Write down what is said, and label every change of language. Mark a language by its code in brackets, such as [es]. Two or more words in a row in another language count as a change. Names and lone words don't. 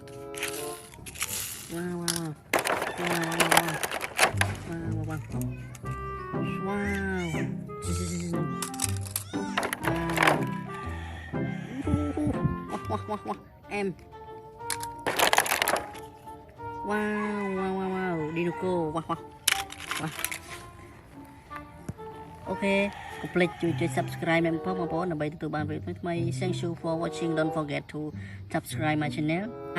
[en] Wow. Em. Wow. Dinoco. Wow. Ok, complete [km] ជួយ subscribe មែនបងប្អូនដើម្បីទទួលបានវីដេអូថ្មីៗ [en] Thank you for watching. Don't forget to subscribe my channel.